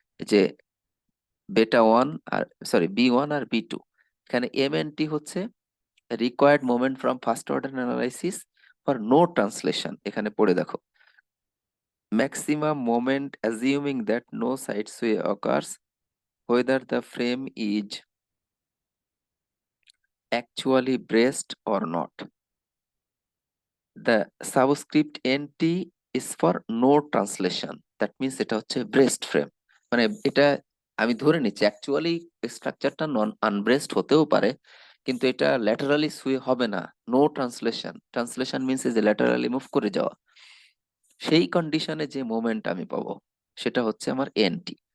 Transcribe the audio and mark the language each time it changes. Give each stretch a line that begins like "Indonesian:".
Bangla: যে বেটা ওয়ান আর sorry B1 আর B2, এখানে এমএনটি হচ্ছে required moment from first order analysis for no translation. এখানে পড়ে দেখো,
English: Maximum moment assuming that no sidesway occurs whether the frame is actually braced or not. The subscript NT is for no translation, that means
Bangla: এটা হচ্ছে breast frame. মানে এটা আমি ধরে নিচ্ছি অ্যাকচুয়ালি স্ট্রাকচারটা নন আনব্রেস্ট হতেও পারে, কিন্তু এটা ল্যাটারালি সুয়ে হবে না। নো ট্রান্সলেশন, ট্রান্সলেশন মিন্স যে ল্যাটারালি মুভ করে যাওয়া, সেই কন্ডিশনে যে মোমেন্ট আমি পাবো সেটা হচ্ছে আমার এনটি।